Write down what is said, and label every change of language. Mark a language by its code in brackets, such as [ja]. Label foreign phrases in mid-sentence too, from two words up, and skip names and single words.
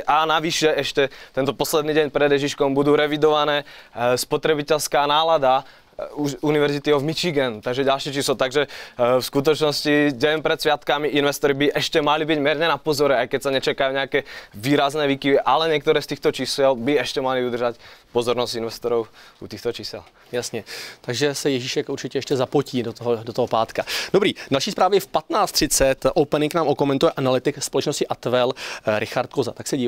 [sk] A navyše ešte tento posledný deň pred Ježiškom budú revidované spotrebiteľská nálada University of Michigan, takže ďalšie číslo. Takže v skutočnosti deň pred sviatkami investori by ešte mali byť mierne na pozore, aj keď sa nečakajú nejaké výrazné výkyvy, ale niektoré z týchto čísel by ešte mali udržať pozornosť investorov u týchto čísel. [cs] Jasně, takže se Ježíšek určitě ještě zapotí do toho pátka. Dobrý, další zprávy v 15:30, opening nám okomentuje analytik společnosti Atwell Richard Koza, tak se dívej.